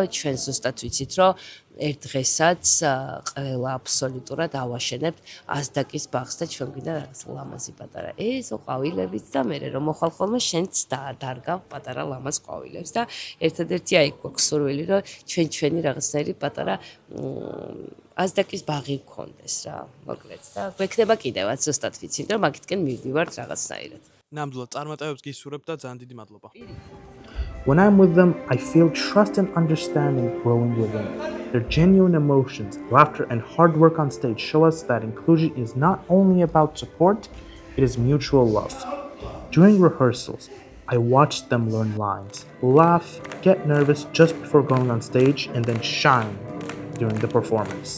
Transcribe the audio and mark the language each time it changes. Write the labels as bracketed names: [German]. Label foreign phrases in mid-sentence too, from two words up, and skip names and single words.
[Georgian] ჩვენ ზუსტად ვიცით რომ ერთ დღესაც ყველა აბსოლუტურად ავაშენებთ აზდაკის ბაღს და ჩვენ გვინდა რაღაც ლამაზი პატარა ეზო ყვავილებით და მე რომ მოხვალ ხოლმე შენც დარგავ პატარა ლამაზ ყვავილებს და ერთადერთი აი გვაქვს სურვილი რომ ჩვენი რაღაცნაირი პატარა აზდაკის ბაღი გქონდეს რა მოკლედ და გვექნება კიდევაც ზუსტად ვიცით რომ მაგითკენ მივდივართ რაღაცნაირად ნამდვილად წარმატებებს გისურვებ და ძალიან დიდი მადლობა. [English] When I'm with them, I feel trust and understanding growing within. Their genuine emotions, laughter, and hard work on stage show us that inclusion is not only about support, it is mutual love. During rehearsals, I watch them learn lines, laugh, get nervous just before going on stage, and then shine during the performance.